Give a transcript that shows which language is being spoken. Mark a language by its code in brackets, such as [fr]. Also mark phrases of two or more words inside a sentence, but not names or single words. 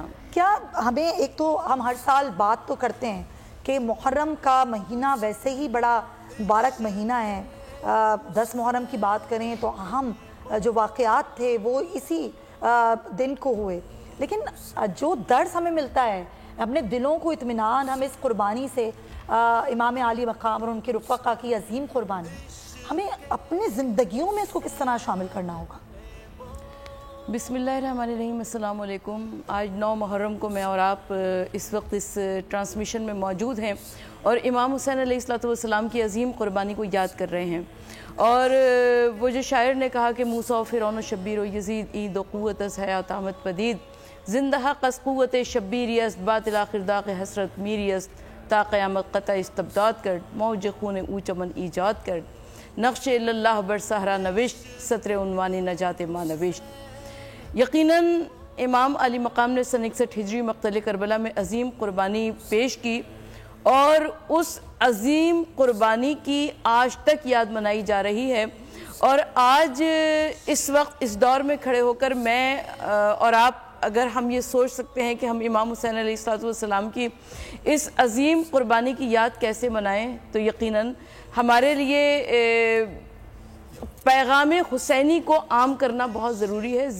[ur] کیا ہمیں ایک تو ہم ہر سال بات تو کرتے ہیں کہ محرم کا مہینہ ویسے ہی بڑا مبارک مہینہ ہے، 10 محرم کی بات کریں تو اہم جو واقعات تھے وہ اسی دن کو ہوئے، لیکن جو درس ہمیں ملتا ہے اپنے دلوں کو اطمینان، ہمیں اس قربانی سے امام عالی مقام اور ان کے رفقا کی عظیم قربانی، ہمیں اپنی زندگیوں میں اس کو کس طرح شامل کرنا ہوگا؟ [ar] بسم اللہ الرحمن الرحیم۔ [ur] السلام علیکم۔ آج 9 محرم کو میں اور آپ اس وقت اس ٹرانسمیشن میں موجود ہیں اور امام حسین علیہ السلام کی عظیم قربانی کو یاد کر رہے ہیں، اور وہ جو شاعر نے کہا کہ [fa] موسیٰ و فرعون و شبیر و یزید عید و قوت از حیات آمد پدید، زندہ قص قوت شبیری است باطل آخر داغ حسرت میری است، تا قیامت قطع استبداد کرد موج خون او چمن ایجاد کرد، نقش اللہ بر صحرا نوشت سطر عنوان نجات ما نوشت۔ [ur] یقیناً امام علی مقام نے سن 61 ہجری مقتل کربلا میں عظیم قربانی پیش کی، اور اس عظیم قربانی کی آج تک یاد منائی جا رہی ہے۔ اور آج اس وقت اس دور میں کھڑے ہو کر میں اور آپ اگر ہم یہ سوچ سکتے ہیں کہ ہم امام حسین علیہ السلام کی اس عظیم قربانی کی یاد کیسے منائیں، تو یقیناً ہمارے لیے پیغام حسینی کو عام کرنا بہت ضروری ہے۔